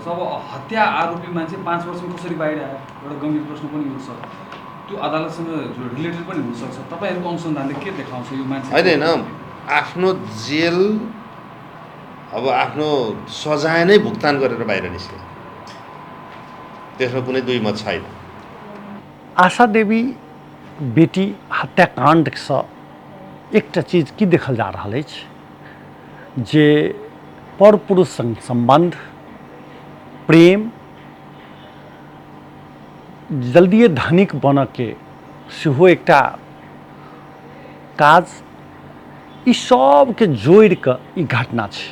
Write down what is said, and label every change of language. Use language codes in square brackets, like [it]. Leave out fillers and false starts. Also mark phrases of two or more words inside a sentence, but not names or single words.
[ne] अब हत्या आरोपी मान्छे 5 वर्षमा कसरी बाहिर आयो, एउटा गम्भीर प्रश्न पनि हुनसक्छ, त्यो अदालतसँग रिलेटेड पनि हुनसक्छ। तपाईँहरूको अनुसन्धानले के देखाउँछ यो मान्छे होइन आफ्नो जेल अब आफ्नो सजाय नै भुक्तान गरेर बाहिर निस्के। त्यसमा कुनै दुई मत छैन। [mai] आशा देवी बेटी हत्याकाण्डसँ एकटा चीज की देखल जा रहल अछि जे पर पुरुष संग संबंध, प्रेम, जल्दिए धनिक बनके सेहो एकटा काज, ई सबके जोड़ि कऽ ई घटना छै।